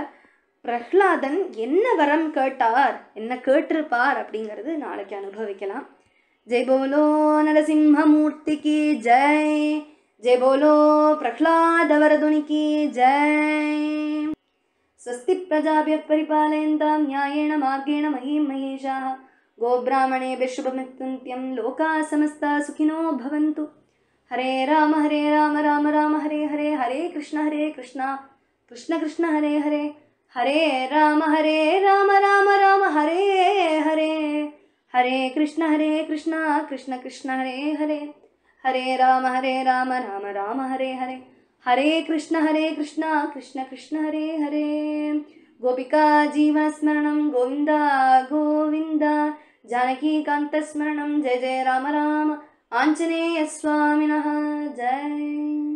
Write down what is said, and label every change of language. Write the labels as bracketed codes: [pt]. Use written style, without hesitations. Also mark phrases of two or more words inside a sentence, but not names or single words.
[ta] பிரஹ்லாதன் என்ன வரம் கேட்டார், என்ன கேட்டிருப்பார் அப்படிங்கிறது நாளைக்கு அனுபவிக்கலாம். [hi] जय बोलो [ta] நரசிம்மமூர்த்திக்கு ஜெய், [hi] जय बोलो [ta] பிரஹ்லாத வரதுனிக்கு ஜெய். [sa] स्वस्ति प्रजाभ्यः परिपालयन्तां न्यायेन मार्गेण महीं महेशाः गोब्राह्मणेभ्यः शुभमस्तु लोकाः समस्ताः सुखिनो भवन्तु. हरे राम राम राम हरे हरे, हरे कृष्ण कृष्ण कृष्ण हरे हरे, हरे राम राम राम हरे हरे, हरे कृष्ण कृष्ण कृष्ण हरे हरे, हरे राम राम हरे हरे, हरे कृष्ण कृष्ण कृष्ण हरे हरे. गोपिका जीवनस्मरणं गोविन्द गोविन्द जानकीकान्तस्मरणं जय जय राम राम आञ्जनेयस्वामिनः जय।